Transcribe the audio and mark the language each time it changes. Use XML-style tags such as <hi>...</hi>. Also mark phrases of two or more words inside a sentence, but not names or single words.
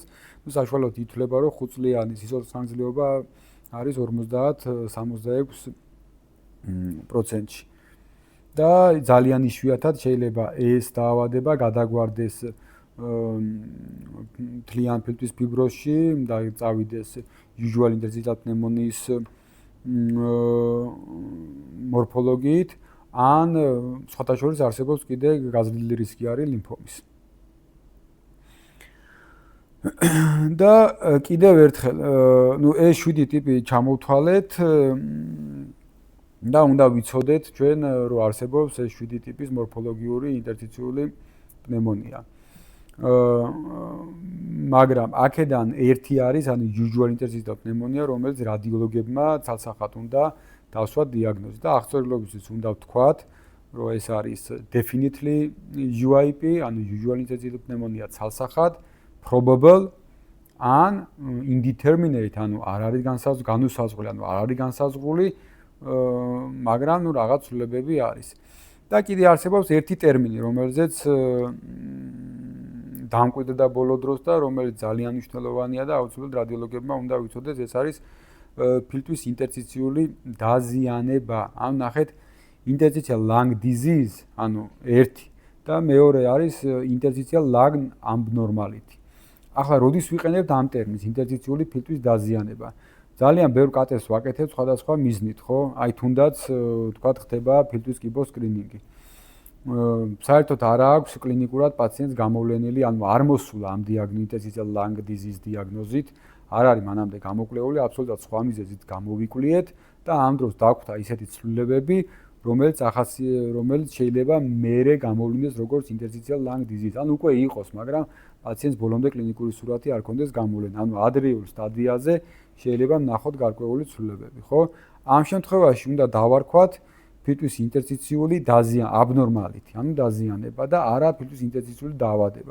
<ka>საშუალოდ ითვლება, რომ 5 წლიანი სიცოცხლის ხანგრძლივობა არის 50-60%-ში. და ძალიან იშვიათად შეიძლება ეს დაავადება გადაგვარდეს მთლიან ფილტვის ფიბროზში და წავიდეს</ka> <en>usual interstitial pneumonia's</en> <ka>მორფოლოგიით, ან სხვათა შორის არსებობს კიდე გაზრდილი რისკი არის ლიმფომის. და კიდევ ერთხელ, ეს 7 ტიპი ჩამოვთვალეთ და უნდა ვიცოდეთ ჩვენ რომ არსებობს ეს 7 ტიპის მორფოლოგიური ინტერსტიციული პნევმონია. მაგრამ აქედან ერთი არის, ანუ</ka> <en>usual interstitial pneumonia,</en> <ka>რომელიც რადიოლოგებმა ცალსახად უნდა დავსვათ დიაგნოზი და აღწერილობისთვის უნდა ვთქვათ, რომ ეს არის</ka> <en>definitely UIP,</en> <ka>ანუ</ka> <en>usual interstitial pneumonia</en> <ka>ცალსახად, probable ან indeterminate, ანუ არ არის განუსაზღვრელი, ანუ არ არის განსაზღვრული, მაგრამ ნუ რაღაც ცვლილებები არის. და კიდე არსებობს ერთი ტერმინი, რომელზეც დამკვიდრდა ბოლო დროს და რომელიც ძალიან მნიშვნელოვანია და აუცილებლად რადიოლოგებმა უნდა ვიცოდეს, ეს არის ფილტვის ინტერსტიციული დაზიანება. ანუ ნახეთ,</ka> <en>interstitial lung disease,</en> <ka>ანუ ერთი და მეორე არის</ka> <en>interstitial lung abnormality.</en> <ka>ახლა როდის ვიყენებთ ამ ტერმინს ინტერსტიციული ფილტვის დაზიანება? ძალიან ბევრ კატეს ვაკეთებ სხვადასხვა მიზნით, ხო? აი თუნდაც თქვა ხდება ფილტვის კიბოს სკრინინგი. საერთოდ არ აქვს კლინიკურად პაციენტს გამოვლენილი, ანუ არ მოსულა ამ</ka> <en>interstitial lung disease</en> <ka>დიაგნოზით, არ არის მანამდე გამოკვლეული, აბსოლუტურად სხვა მიზეზით გამოვიკვლიეთ და ამ დროს დაგვხვდა ისეთი ცვლილებები, რომელიც შეიძლება მერე გამოვლინდეს როგორც</ka> <en>interstitial lung disease.</en> <ka>ანუ უკვე იყოს, მაგრამ პაციენტს ბოლომდე კლინიკური სურათი არ ქონდეს გამოვლენა. ანუ ადრეულ სტადიაზე შეიძლება ნახოთ გარკვეული ცვლილებები, ხო? ამ შემთხვევაში უნდა დავარქვათ ფილტვის ინტერსტიციული abnormality, ანუ დაზიანება და არა ფილტვის ინტერსტიციული დაავადება.</ka>